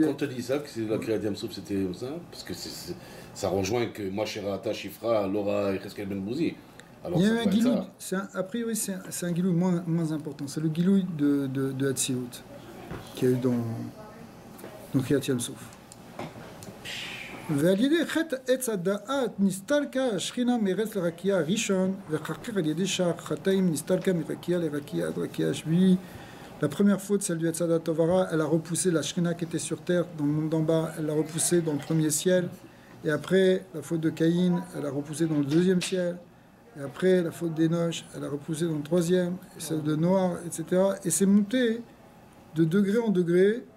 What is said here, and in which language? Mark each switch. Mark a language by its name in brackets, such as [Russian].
[French] Quand on te dit ça, que c'est la Kriyat Yamsouf, c'était ça, parce que ça rejoint que moi, Shirata, Shifra, Laura et Cheskel Ben Bouzi. Alors, Il y a ça un doit être gilouï, ça. a priori c'est un gilouï moins important. C'est le gilouï de Hatzilut qu'il y a eu dans Kriyat Yamsouf. [Hebrew] ועל ידי חטא עץ הדעת נסתלקה השכינה מארץ לרקיע הראשון ואחר כך על ידי שער חטאים נסתלקה מרקיע לרקיע עד רקיע השביעי. [French] La première faute, celle du Etzadat Tovara, elle a repoussé la Shrina qui était sur terre, dans le monde d'en bas, elle l'a repoussée dans le premier ciel. Et après, la faute de Caïn, elle a repoussé dans le deuxième ciel. Et après, la faute d'Enoch, elle a repoussé dans le troisième. Et celle de Noah, etc. Et c'est monté de degré en degré.